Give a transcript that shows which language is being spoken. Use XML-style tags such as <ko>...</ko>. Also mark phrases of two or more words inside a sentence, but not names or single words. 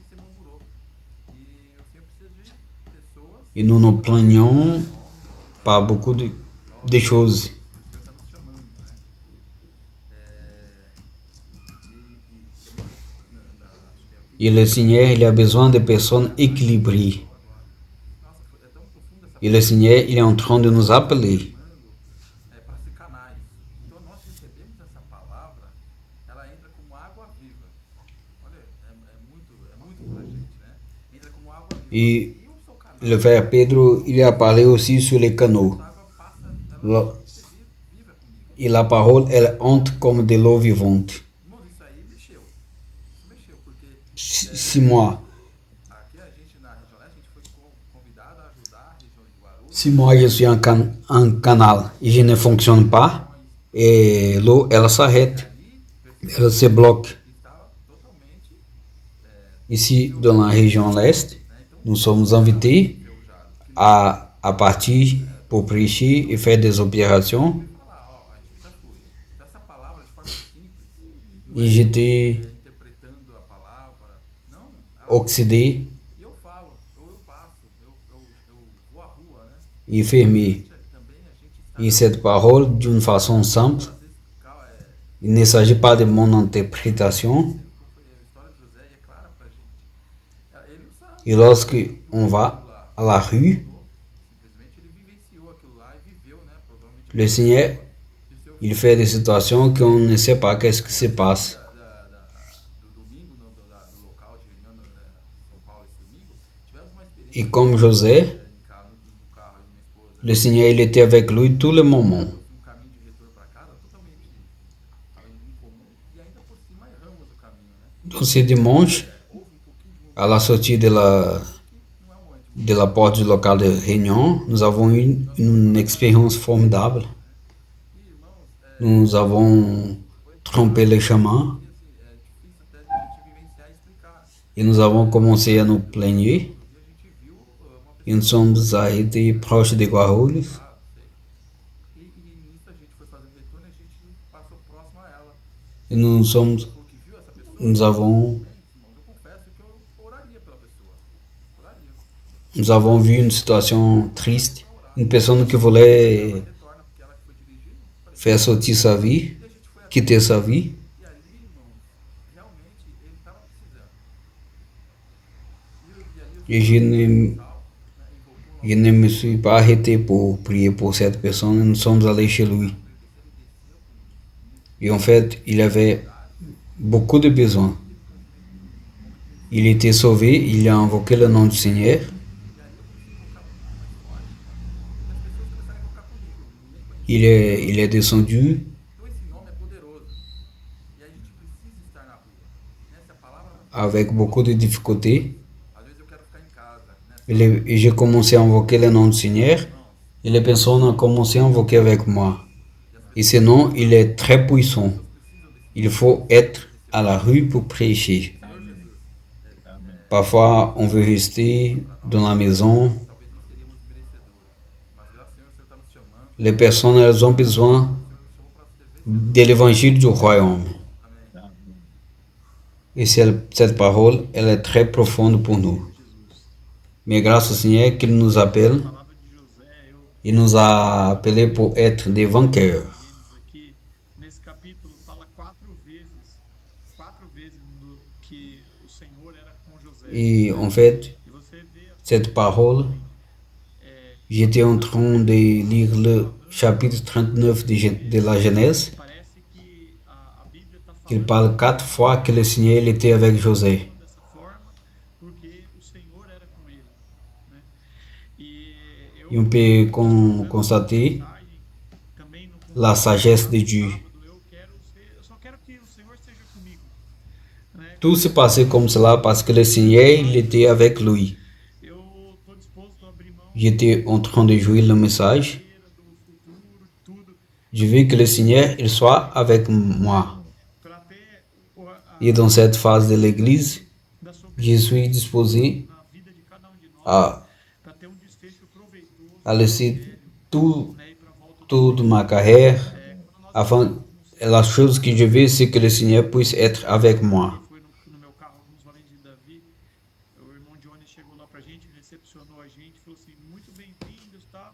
<fr>Et nous nous plaignons par beaucoup de choses. Et le Seigneur, il a besoin de personnes équilibrées. Et le Seigneur, il est en train de nous appeler.</fr> <pt>para ser canais. Então nós recebemos essa palavra, ela entra como água viva. Olha, é muito pra gente, né? Entra como água viva.</pt> <fr>Et le frère Pedro, il a parlé aussi sur les canaux.</fr> <pt>A água passa, ela viva comigo.</pt> <fr>Et la parole, elle entre comme de l'eau vivante.</fr> <pt>Irmão, isso aí mexeu. Isso mexeu, porque</pt> <fr>6 mois.</fr> <pt>aqui a gente na região leste, a gente foi convidado a ajudar a região de Guarulhos.</pt> <fr>Si moi je suis un canal et je ne fonctionne pas, et l'eau, elle s'arrête. Elle se bloque.</fr> <pt>Estava totalmente</pt> <fr>Ici, dans la région l'Est, nous sommes invités à partir pour prêcher et faire des opérations.</fr> <pt>falar, ó, a gente já foi. Então, essa palavra de forma simples,</pt> <fr>Et j'étais</fr> <pt>interpretando a palavra, não,</pt> <fr>oxydé</fr> <pt>e eu falo, eu passo, eu vou à rua, né?</pt> <fr>et fermé.</fr> <pt>Também a gente está,</pt> <fr>Et cette parole, d'une façon simple,</fr> <pt>às vezes,</pt> <fr>il ne s'agit pas de mon interprétation.</fr> <pt>a história de José é clara pra gente. Ele não sabe,</pt> <fr>Et lorsque on va à la rue,</fr> <pt>simplesmente ele vivenciou aquilo lá e viveu, né? Provavelmente</pt> <fr>le Seigneur, il fait des situations qu'on ne sait pas qu'est-ce qui se passe.</fr> <pt>do domingo, do local de reunião, São Paulo esse domingo, tivemos uma experiência</pt> <fr>Et comme José,</fr> <pt>no carro de minha esposa,</pt> <fr>le Seigneur, il était avec lui tout le moment.</fr> <pt>caminho de retorno para casa totalmente incomum e ainda por cima erramos o caminho, né?</pt> <fr>Donc ce dimanche, à la sortie de la porte du local de réunion, nous avons eu une expérience formidable. Nous avons trompé le chemin</fr> <pt>É difícil até de a gente vivenciar e explicar.</pt> <fr>et nous avons commencé à nous plaigner.</fr> <pt>E a gente viu uma</pt> <fr>Et nous sommes arrêtés proches de Guarulhos.</fr> <pt>pessoa e nisso a gente foi fazer o retorno e a gente passou próximo a ela.</pt> <fr>Et nous sommes,</fr> <pt>Porque viu essa pessoa,</pt> <fr>nous avons,</fr> <pt>irmãos, eu confesso que eu oraria pela pessoa. Oraria.</pt> <fr>nous avons vu une situation triste. Une personne qui voulait</fr> <pt>Retorna porque ela que foi dirigir.</pt> <fr>faire sortir sa vie,</fr> <pt>E a gente foi</pt> <fr>quitter sa vie.</fr> <pt>e ali, irmãos, realmente ele estava precisando. E ali</pt> <fr>Et je ne me suis pas arrêté pour prier pour cette personne. Nous sommes allés chez lui. Et en fait, il avait beaucoup de besoins. Il était sauvé, il a invoqué le nom du Seigneur. Il est descendu</fr> <pt>então esse nome é poderoso. E a gente precisa estar na rua. Nessa palavra,</pt> <fr>avec beaucoup de difficultés.</fr> <pt>às vezes eu quero ficar em casa, né?</pt> <fr>Et j'ai commencé à invoquer le nom du Seigneur. Et les personnes ont commencé à invoquer avec moi. Et ce nom, il est très puissant. Il faut être à la rue pour prêcher. Parfois, on veut rester dans la maison. Les personnes, elles ont besoin de l'évangile du royaume. Et cette parole, elle est très profonde pour nous. Mais grâce au Seigneur qu'il nous appelle, il nous a appelés pour être des vainqueurs.</fr> <pt>Aqui nesse capítulo fala quatro vezes que o Senhor era com José.</pt> <fr>Et en fait,</fr> <pt>E você vê</pt> <fr>cette parole, j'étais en train de lire le chapitre 39 de la Genèse,</fr> <pt>parece que a Bíblia está falando</pt> <fr>qu'il parle 4 fois que le Seigneur il était avec José.</fr> <pt>dessa forma porque o Senhor era com ele, né? E</pt> <fr>Et on peut constater</fr> <pt>também no</pt> <fr>la sagesse de Dieu.</fr> <pt>eu só quero que o Senhor esteja comigo, né?</pt> <fr>Tout s'est passé comme cela parce que le Seigneur il était avec lui.</fr> <pt>Eu estou disposto a abrir mão</pt> <fr>J'étais en train de jouer le message.</fr> <pt>do futuro, tudo,</pt> <fr>Je veux que le Seigneur il soit avec moi.</fr> <pt>para ter</pt> <fr>Et dans cette phase de l'église,</fr> <pt>da sua</pt> <fr>je suis disposé</fr> <pt>na vida de cada um de nós</pt> <fr>à,</fr> <pt>para ter um desfecho proveitoso</pt> <fr>à</fr> <pt>no</pt> <fr>laisser</fr> <pt>Evangelho,</pt> <fr>tout,</fr> <pt>né, e para a volta do</pt> <fr>toute</fr> <pt>Senhor.</pt> <fr>ma carrière</fr> <pt>Quando nós</pt> <fr>afin</fr> <pt>estávamos no</pt> <fr>la</fr> <pt>centro</pt> <fr>chose que je veux, c'est que le Seigneur puisse être avec moi.</fr> <pt>foi no meu carro, alguns valentes de Davi, o irmão Johnny chegou lá pra gente, recepcionou a gente, falou assim, muito bem-vindos, tal.</pt>